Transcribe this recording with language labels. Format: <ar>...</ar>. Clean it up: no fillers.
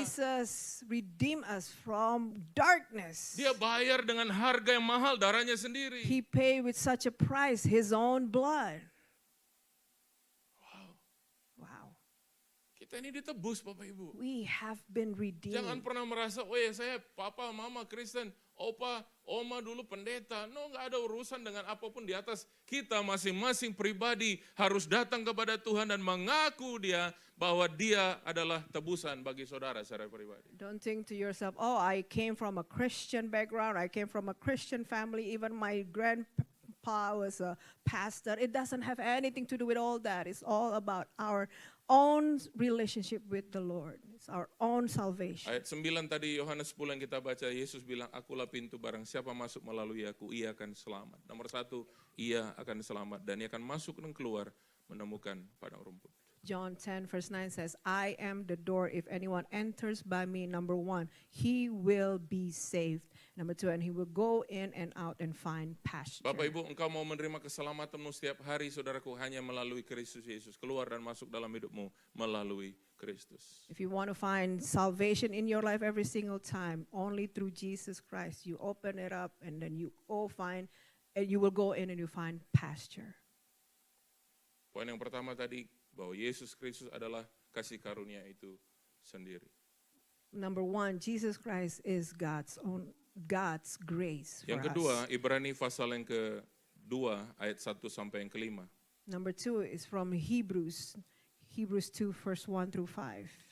<en>Jesus redeemed us from darkness.</en> <id>Dia bayar dengan harga yang mahal, darahnya sendiri.</id> <en>He paid with such a price, His own blood. Wow.</en> <id>Kita ini ditebus Bapak Ibu.</id> <en>We have been redeemed.</en> <id>Jangan pernah merasa, oh ya saya papa, mama Kristen, opa, oma dulu pendeta. No, nggak ada urusan dengan apapun di atas. Kita masing-masing pribadi harus datang kepada Tuhan dan mengaku dia bahwa dia adalah tebusan bagi saudara secara pribadi.</id> <en>Don't think to yourself, oh, I came from a Christian background, I came from a Christian family, even my grandpa was a pastor. It doesn't have anything to do with all that. It's all about our own relationship with the Lord. It's our own salvation.</en> <id>Ayat 9 tadi Yohanes 10 yang kita baca, Yesus bilang, "Akulah pintu, barang siapa masuk melalui aku, ia akan selamat." Nomor 1, ia akan selamat dan ia akan masuk dan keluar menemukan padang rumput.</id> <en>John 10 verse 9 says, "I am the door. If anyone enters by me," number 1, he will be saved. Number 2, and he will go in and out and find pasture.</en> <id>Bapak Ibu, engkau mau menerima keselamatanmu setiap hari, saudaraku, hanya melalui Kristus Yesus. Keluar dan masuk dalam hidupmu melalui Kristus.</id> <en>If you want to find salvation in your life every single time, only through Jesus Christ, you open it up and then you will go in and you find pasture.</en> <id>Poin yang pertama tadi, bahwa Yesus Kristus adalah kasih karunia itu sendiri.</id> <en>Number 1, Jesus Christ is God's own God's grace for</en> <id>Yang kedua,</id> <en>us.</en> <id>Ibrani pasal yang ke-2 ayat 1 sampai yang ke-5.</id> <en>Number 2 is from Hebrews 2 verse 1 through 5.</en>